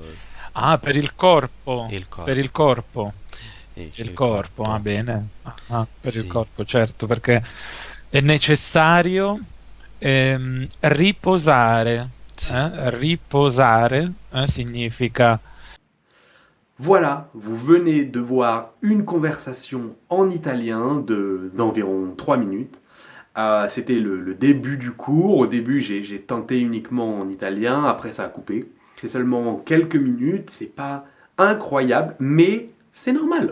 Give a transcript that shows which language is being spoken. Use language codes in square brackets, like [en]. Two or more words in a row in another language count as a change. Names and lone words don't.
[it] Ah, per il corpo. Il Per il corpo. corpo. Il Il corpo, va corpo. bene. Per il Sì, corpo, certo, perché è necessario riposare. sì. Riposare significa. [fr] Voilà, vous venez de voir une conversation en italien d'environ 3 minutes. C'était le début du cours. Au début, j'ai tenté uniquement en italien. Après, ça a coupé. C'est seulement quelques minutes. C'est pas incroyable, mais c'est normal.